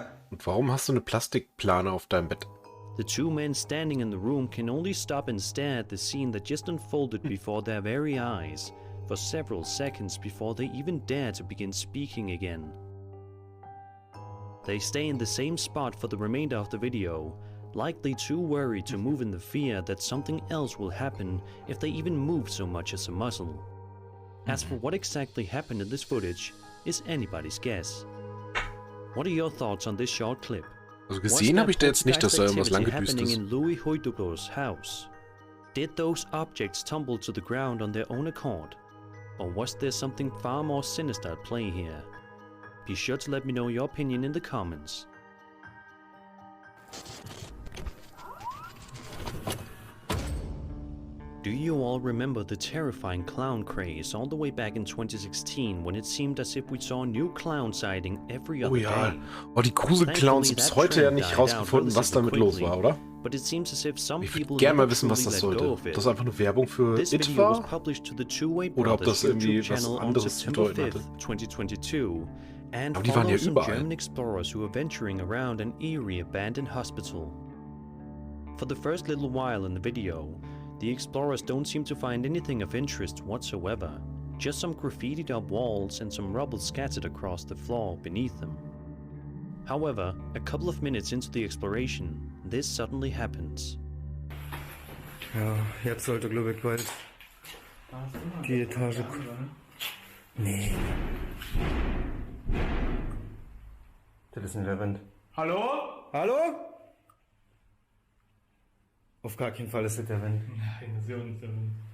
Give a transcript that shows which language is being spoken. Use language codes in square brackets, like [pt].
[de] Und warum hast du eine Plastikplane auf deinem Bett? [en] The 2 men standing in the room can only stop and stare at the scene that just unfolded before their very eyes for several seconds before they even dare to begin speaking again. They stay in the same spot for the remainder of the video, likely too worried to move in the fear that something else will happen if they even move so much as a muscle. As for what exactly happened in this footage is anybody's guess. What are your thoughts on this short clip? [de] Also gesehen habe ich da jetzt nicht, dass da irgendwas langgedüst ist. [en] In Louis Huidoblo's house? Did those objects tumble to the ground on their own accord? Or was there something far more sinister at play here? Be sure to let me know your opinion in the comments. Do you all remember the terrifying clown craze all the way back in 2016 when it seemed as if we saw a new clown sighting every other day? [de] Oh, die Gruselclowns, bis heute ja nicht rausgefunden, was damit los war, oder? [en] But it seems as if some [de] Ich würde [en] people [de] gerne mal wissen, was das sollte. Das einfach nur Werbung für It war? Oder ob das irgendwie was anderes zu bedeuten hatte. [en] 2022, and [de] aber die waren ja überall. [en] German explorers who were venturing around an eerie abandoned hospital. For the first little while in the video, the explorers don't seem to find anything of interest whatsoever, just some graffitied up walls and some rubble scattered across the floor beneath them. However, a couple of minutes into the exploration, this suddenly happens. [de] Ja, jetzt sollte glaube ich bald die Etage kommen. Nee. Das ist ein Lavend. Hallo? Hallo? Auf gar keinen Fall ist das der Wind. Nein, das ist ja auch nicht der Wind.